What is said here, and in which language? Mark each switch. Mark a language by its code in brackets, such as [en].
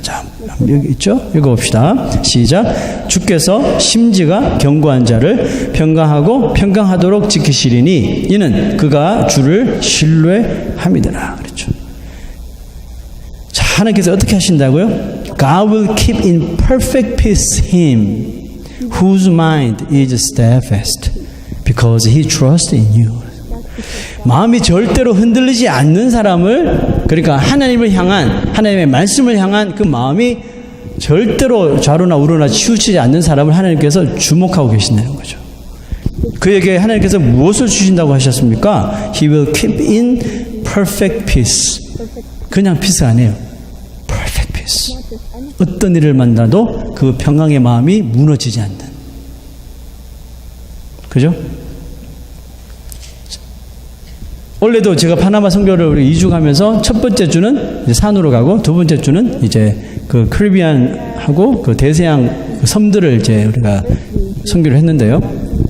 [ko] 자, 여기 있죠? 읽어봅시다. 시작. 주께서 심지가 견고한 자를 평강하고 평강하도록 지키시리니 이는 그가 주를 신뢰함이더라. 그렇죠. 자, 하나님께서 어떻게 하신다고요? [en] God will keep in perfect peace him whose mind is steadfast because he trusts in you. [ko] 마음이 절대로 흔들리지 않는 사람을, 그러니까 하나님을 향한, 하나님의 말씀을 향한 그 마음이 절대로 좌로나 우로나 치우치지 않는 사람을 하나님께서 주목하고 계신다는 거죠. 그에게 하나님께서 무엇을 주신다고 하셨습니까? [en] He will keep in perfect peace. [ko] 그냥 피스가 아니에요. [en] perfect peace. [ko] 어떤 일을 만나도 그 평강의 마음이 무너지지 않는. 그죠? 원래도 제가 파나마 선교를 2주 가면서 첫 번째 주는 이제 산으로 가고 두 번째 주는 이제 그 카리비안하고 그 대서양 섬들을 이제 우리가 선교를 했는데요.